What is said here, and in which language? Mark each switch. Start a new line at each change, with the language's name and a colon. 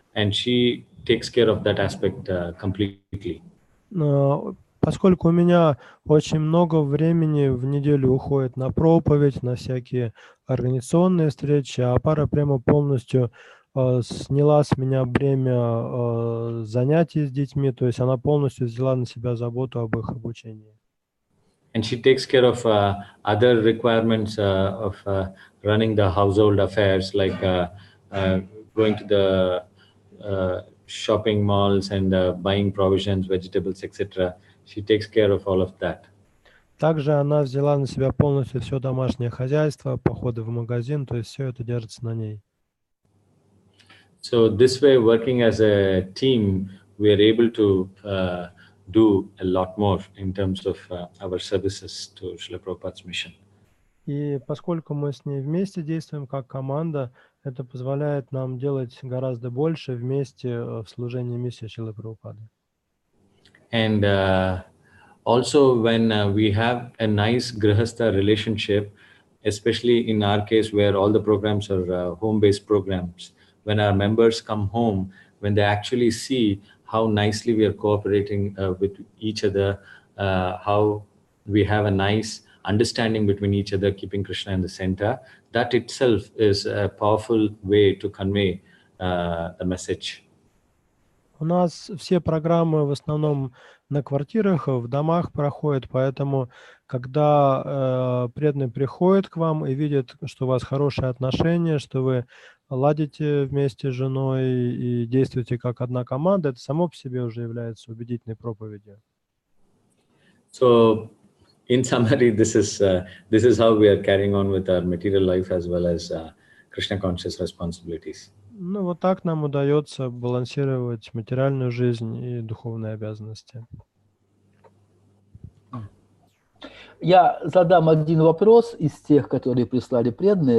English: And she takes care of that aspect completely.
Russian: Поскольку у меня очень много времени в неделю уходит на проповедь, на всякие организационные встречи, а Апара прямо полностью сняла с меня бремя занятий с детьми, то есть она полностью взяла на себя заботу об их обучении.
English: And she takes care of other requirements of running the household affairs, like going to the shopping malls and buying provisions, vegetables, etc. She takes care of all of that.
Russian: Также она взяла на себя полностью все домашнее хозяйство, походы в магазин, то есть все это держится на ней.
English: So this way, working as a team, we are able to do a lot more in terms of our services to Srila Prabhupada's mission.
Russian: И поскольку мы с ней вместе действуем как команда, это позволяет нам делать гораздо больше вместе в служении миссии Шрилы Прабхупады.
English: And also when we have a nice grihastha relationship, especially in our case where all the programs are home-based programs, when our members come home, when they actually see how nicely we are cooperating with each other, how we have a nice understanding between each other, keeping Krishna in the center, that itself is a powerful way to convey the message.
Russian: У нас все программы в основном на квартирах, в домах проходят, поэтому когда преданный приходит к вам и видит, что у вас хорошие отношения, что вы ладите вместе с женой и действуете как одна команда, это само по себе уже является убедительной проповедью.
English: So, in summary, this is how we are carrying on with our material life as well as Krishna conscious responsibilities.
Russian: Ну, вот так нам удается балансировать материальную жизнь и духовные обязанности. Я задам один вопрос из тех, которые прислали преданные.